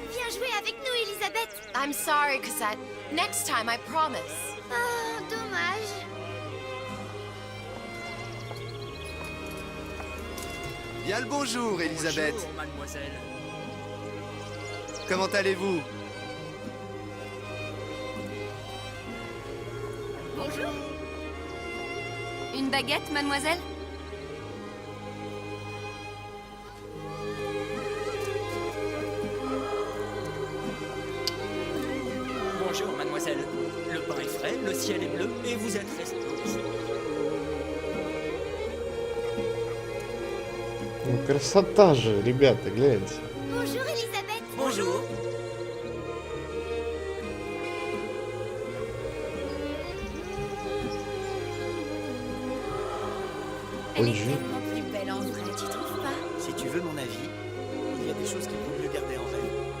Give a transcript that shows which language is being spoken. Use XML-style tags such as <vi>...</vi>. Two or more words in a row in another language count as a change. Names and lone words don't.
<fr>jouer avec nous, Elisabeth.</fr> <en>I'm sorry, Cosette. Next time, I promise.</en> <fr>Oh, dommage. Bien le bonjour, Elisabeth. Bonjour, mademoiselle. Comment allez-vous? Bonjour. Une baguette, mademoiselle? Bonjour, mademoiselle. Le pain est frais, le ciel est bleu et vous êtes resté ici.</fr> <ru>Ну, красота же, ребята, гляньте.</ru> <fr>Bonjour, Elisabeth. Bonjour. Elle est Bonjour. tellement plus belle en vrai, tu trouves pas? Si tu veux mon avis, il y a des choses qu'il vaut mieux garder en rêve.</fr>